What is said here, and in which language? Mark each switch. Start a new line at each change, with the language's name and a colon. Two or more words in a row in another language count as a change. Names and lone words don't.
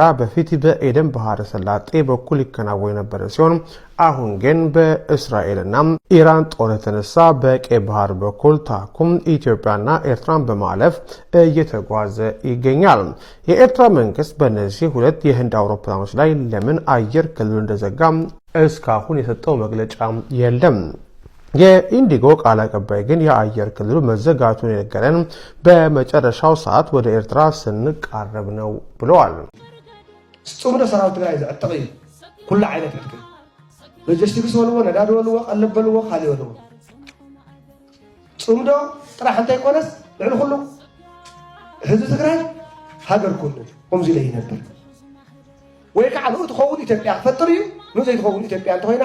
Amharic: በፊት በኤደን ባህረ ሰላጤ በኩል ይከናወን የነበረ ሲሆን አሁን ግን በእስራኤልና ኢራን ጦር የተነሳ በቀይ ባህር በኩል ታኩም ኢትዮጵያና ኤርትራን በማለፍ እየተጓዘ ይገኛል። የኤርትራ መንግስት በእነዚህ ሁለት የህንድ አውሮፕላኖች ላይ ለምን አየር ክልሉ እንደዘጋ እስካሁን የሰጠው መግለጫ የለም። የኢንዲጎ ቃል አቀባይ ግን የአየር ክልሉ መዘጋቱን የነገረን በመጨረሻው ሰዓት ወደ ኤርትራ ስንቃረብ ነው ብለዋል።
Tigrinya: ጽሙደ ሰራዊት ትግራይ ዘዕጥቂ ኩሉ ዓይነት ዕጥቂ ሎጂስቲክስ ወልዎ ነዳዲ ወልዎ ቀለብ ወልዎ ካልእ ወልዎ ጽሙዶ ጥራሕ እንታይ ቆነስ ልዕሊ ኩሉ ህዝቢ ትግራይ ሃገር ኩሉ ከምዚ ኢለ ይነብር ወይ ከዓ ንኡ ትኸውን ኢትዮጵያ ክፈጥር እዩ ንኡ ዘይትኸውን ኢትዮጵያ እንተኮይና